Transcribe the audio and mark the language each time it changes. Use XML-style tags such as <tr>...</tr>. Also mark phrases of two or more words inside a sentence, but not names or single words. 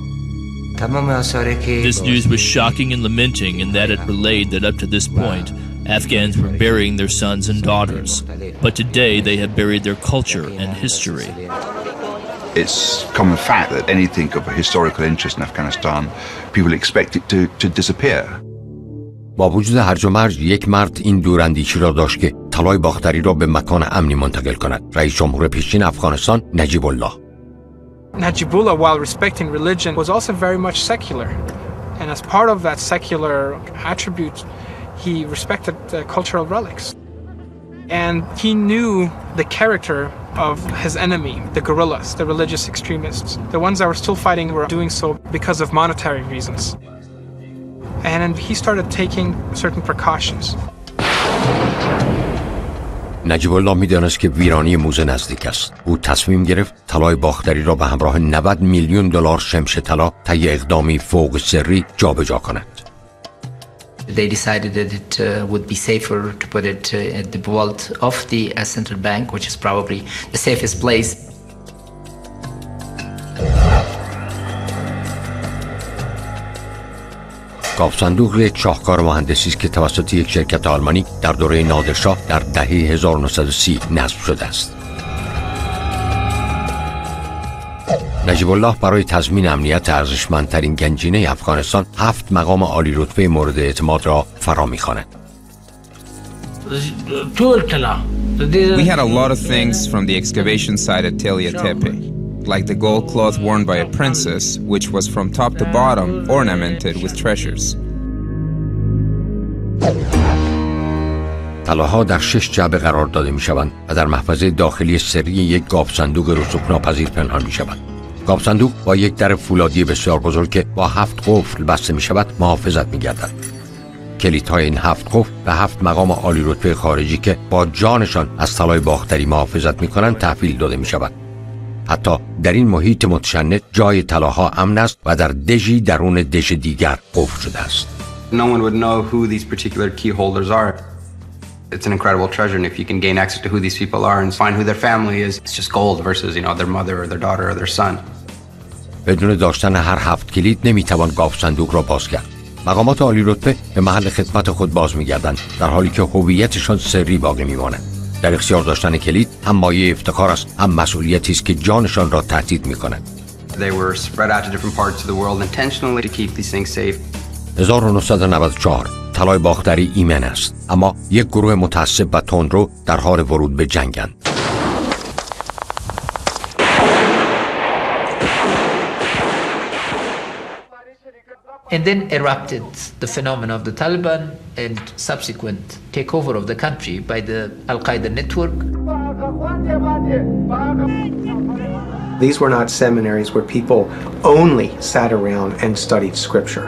<en>This news was shocking and lamenting in that it relayed that up to this point, Afghans were burying their sons and daughters, but today they have buried their culture and history. It's common fact that anything of a historical interest in Afghanistan, people expect it to disappear.</en> <fa>با وجود هرج و مرج یک مرد این دوراندیشی را داشت که طلای باختری را به مکان امنی منتقل کند. رئیس جمهور پیشین افغانستان نجیب الله.</fa> <en>Najibullah, while respecting religion, was also very much secular. And as part of that secular attribute, he respected cultural relics. And he knew the character of his enemy, the guerrillas, the religious extremists. The ones that were still fighting were doing so because of monetary reasons. And he started taking certain precautions.</en> <fa>نجیب الله می‌دانست که ویرانی موزه نزدیک است. او تصمیم گرفت طلای باختری را به همراه 90 میلیون دلار شمش طلا طی اقدامی فوق سری جابجا کند.</fa> <en>They decided that it would be safer to put it at the vault of the central bank, which is probably the safest place.</en> <fa>گاف صندوق یک شاهکار مهندسی است که توسط یک شرکت آلمانی در دوره نادرشاه در دهه 1930 نصب شده است. نجیب الله برای تضمین امنیت ارزشمندترین گنجینه افغانستان 7 مقام عالی رتبه مورد اعتماد را فرا می‌خواند.</fa> <en>We had a lot of things from the excavation site at Telia Tepe, like the gold cloth worn by a princess, which was from top to bottom ornamented with treasures.</en> <fa>طلاها در 6 جعبه قرار داده می شوند و در محفظه داخلی سری یک گاف صندوق رسوب‌ناپذیر پنهان می شود. گاف صندوق با یک در فولادی بسیار بزرگ که با 7 قفل بسته می شود محافظت می گردد. کلیدهای این 7 قفل به 7 مقام عالی رتبه خارجی که با جانشان از طلای باختری محافظت می کنند تحویل داده می شود. حتی در این محیط متشنج جای طلاها امن است و در دژی درون دژ دیگر قفل شده است.</fa> <en>No one would know who these particular key holders are. It's an incredible treasure, and if you can gain access to who these people are and find who their family is, it's just gold versus, their mother or their daughter or their son.</en> <fa>بدون داشتن هر 7 کلید نمیتوان گاف صندوق را باز کرد. مقامات عالی رتبه به محل خدمت خود باز می‌گردند در حالی که هویتشان سری باقی می‌ماند. در اختیار داشتن کلید هم مایه افتخار است، هم مسئولیتی است که جانشان را تهدید می‌کند.</fa> <en>They were spread out to different parts of the world intentionally to keep these things safe.</en> <fa>1994 طلای باختری ایمن است، اما یک گروه متعصب و تندرو در حال ورود به جنگند.</fa> <en>And then erupted the phenomenon of the Taliban and subsequent takeover of the country by the Al-Qaeda network. These were not seminaries where people only sat around and studied scripture.</en>